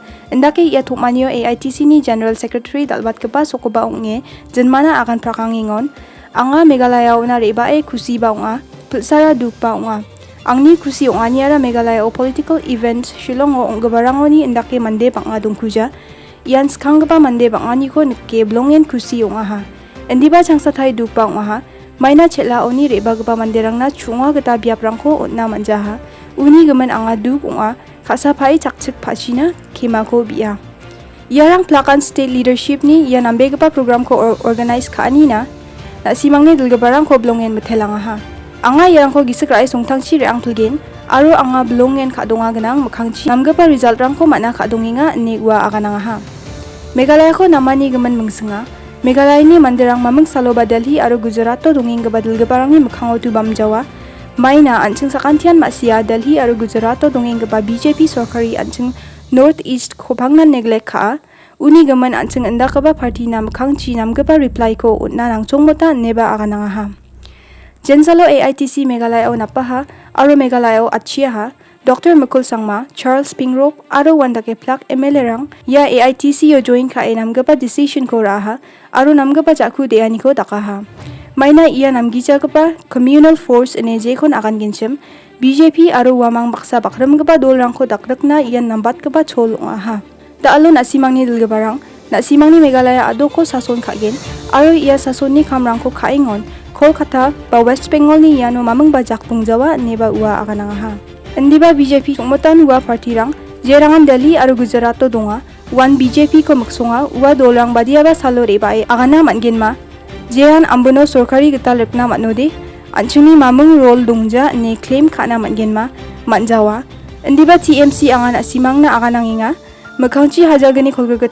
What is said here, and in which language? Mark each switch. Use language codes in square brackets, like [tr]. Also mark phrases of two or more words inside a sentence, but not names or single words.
[grt] Endake ia thokmanio AITC-ni General Secretary dalbatgipa sokoba ong-e jenmana akan prakangingon anga Meghalaya na rebae kusi ba ong-a pulsara dukpa ong-a. Angni kusi ong-ani ara Meghalaya o [en] political event [grt] Shillong-o onggabarangoni endake mande banga dongkuja ian skanggapa mande banganiko nekke blongen kusi ong-aha. Endiba changsathai dukpa ong-aha. Maina chela oni rebagba manderangna chunga geta biaprangko onna manjaha uni gemen anga duk onga khasaphai chakchik phachina khemako bia iarang plakan [en] state leadership [grt] ni ia nambegpa program ko organize khani na simangni dilgiparang ko blongen methelang ha anga iarang ko gisakrai songthangchi reang phulgen aro anga blongen khadonga gnang mukhangchi namgpa result rangko mana khadonginga negwa agananga ha Meghalaya ko namani gemen mungsinga Meghalaya ni mandirang mamang salo ba Delhi aro Gujarat to donging ga dilgiparang ni mukhango tu bamjawa maina anching sakantian masia Delhi aro Gujarat to donging ga BJP sorkari anching North East khopangna neglect kha uni gaman anching anda ka ba party na mukhangchi namga ba reply ko unna nangchong mota neba agananga ha jensalo AITC Meghalaya o napaha aro Meghalaya o achia ha Dr.Mukul sangma Charles Pingrop aro wandake plak MLA-rang ya AITC yo join kha namgapa decision ko raha aro namgapa jakhu deani ko takaha maina ia namgija gapa [en] communal force [grt] ene jekhon akan ginchem BJP aro wamang baksa bakram gapa dolrang ko dakrakna ia nambat gapa chol ha da alo nasimangni dilgiparang nasimangni Meghalaya adoko sason khagen aro ia sasonni khamrang ko khaingon Kolkata ba West Bengal ni iano mamang bajak tungjawa neba ua akananga ha Endiba BJP kumutan ua party rang jerangan Delhi aro Gujarat to donga wan BJP ko maksonga ua dolang badiaba salo rebae agana mangenma jehan ambono sorkari gita lekna manode anchuni mamung role dongja ne claim khana mangenma manjawa endiba TMC angana simangna agananginga makhangchi hajagani kolga